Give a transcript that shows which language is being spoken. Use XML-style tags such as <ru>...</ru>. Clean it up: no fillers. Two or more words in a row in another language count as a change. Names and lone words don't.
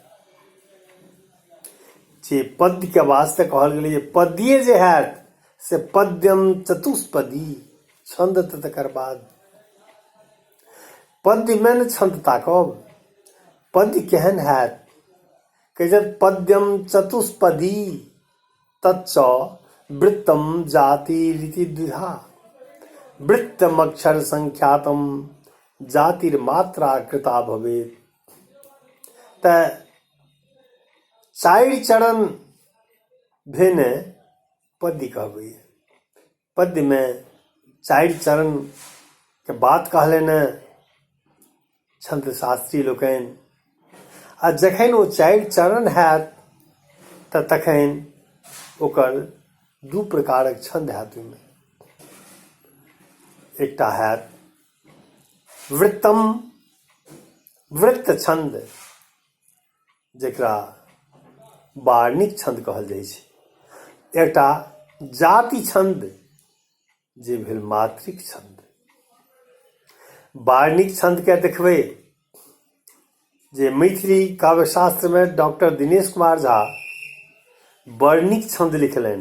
<mai>जे पद्य के वास्ते कहल गेलै, पद्ये जे हैत से</mai> <sa>पद्यम चतुष्पदी,</sa> <mai>छंद तऽ तकर बाद। पद्य में न छंद ताकब, पद्य केहन हैत?</mai> <sa>कहै पद्यम चतुष्पदी तच्च वृत्तम जाति रीति द्विधा, वृत्तम अक्षर संख्यातम जातिर्मात्रा कृता भवेत।</sa> <mai>तऽ चारि चरण भेने पद्य कहबै। पद्य में चारि चरण के बात कहलनि छंद शास्त्री लोकनि। आ जखन ओ चारि चरण हैत तऽ तखन ओकर दू प्रकारक छंद हैत। ओहिमे एकटा हैत वृत्तम, वृत्त छंद, जेकरा वार्णिक छंद कहल जाइ छै। एकटा जाति छंद जे भेल मात्रिक छंद। वार्णिक छंद के देखबै जे मैथिली काव्य शास्त्र में डॉक्टर दिनेश कुमार झा वर्णिक छंद लिखलनि।</mai>